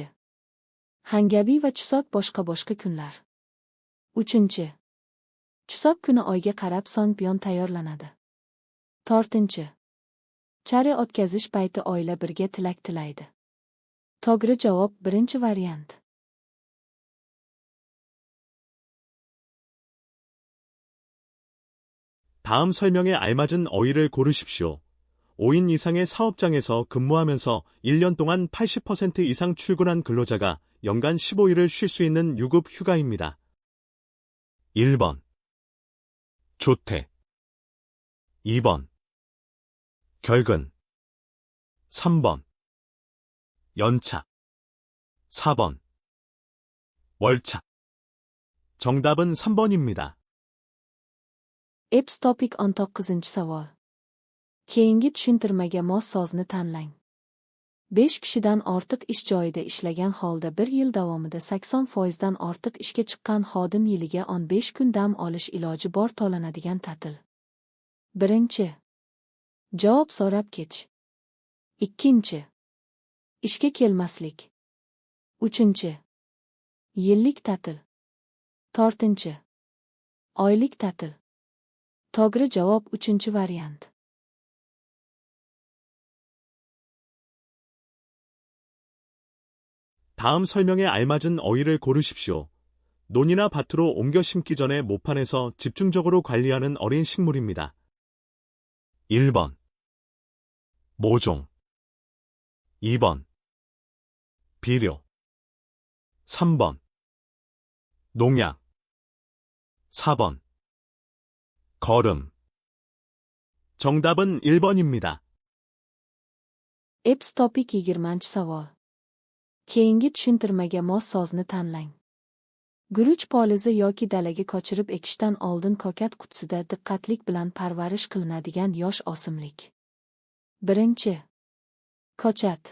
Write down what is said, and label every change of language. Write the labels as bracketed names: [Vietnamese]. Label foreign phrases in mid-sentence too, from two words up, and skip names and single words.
[Uzbek] Hangabi va chusok boshqa kunlar. 3. Chusok kuni oyga qarab songpyon tayyorlanadi. 4. Chare o'tkazish payti oila birga tilak tilaydi. To'g'ri javob 1-variant. [Korean] 다음 설명에 알맞은 어휘를 고르십시오. 5인 이상의 사업장에서 근무하면서 1년 동안 80% 이상 출근한 근로자가 연간 15일을 쉴 수 있는 유급 휴가입니다. 1번. 조퇴. 2번. 결근. 3번. 연차. 4번. 월차. 정답은 3번입니다. [Uzbek] Eps topik 19-chi savol. Keyingi tushuntirmaga mos so'zni tanlang. 5 kishidan ortiq ish joyida ishlagan holda 1 yil davomida 80% dan ortiq ishga chiqqan xodim yiliga 15 kun dam olish iloji bor to'lanadigan ta'til. 1. Javob so'rab kech. 2. Ishga kelmaslik. 3. Yillik ta'til. 4. Oylik ta'til. To'g'ri javob 3-variant. [Korean] 다음 설명에 알맞은 어휘를 고르십시오. 논이나 밭으로 옮겨 심기 전에 모판에서 집중적으로 관리하는 어린 식물입니다. 1번. 모종. 2번. 비료. 3번. 농약. 4번. 거름. 정답은 1번입니다. [Uzbek] Eps topik 20-chi savol. Keyingi tushuntirmaga mos so'zni tanlang. Guruch polizi yoki dalaga ko'chirib ekishdan oldin ko'kat qutisida diqqatlik bilan parvarish qilinadigan yosh o'simlik. 1. Ko'chat.